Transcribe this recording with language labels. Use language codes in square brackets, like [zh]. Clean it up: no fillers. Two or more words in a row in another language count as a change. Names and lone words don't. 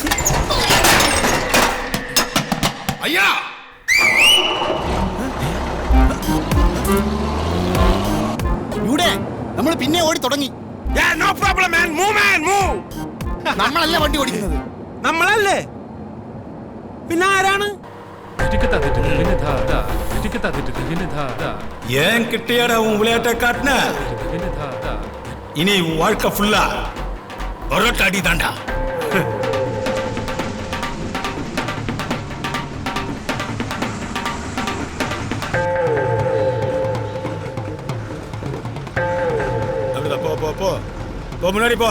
[ml] അയ്യാ ഇവിടെ നമ്മൾ പിന്നെ ഓടി തുടങ്ങി. [en] no problem man. move. [ml] നമ്മളല്ല വണ്ടി ഓടിക്കുന്നത്. നമ്മളല്ലേ പിന്നെ ആരാണ്? [ta] ஏன் கிட்டியாடா உன் விளையாட்டை காட்டின? இனி உன் வாழ்க்கை ஃபுல்லா ஒரட்டாடி தாண்டா. போ முன்னாடி போ.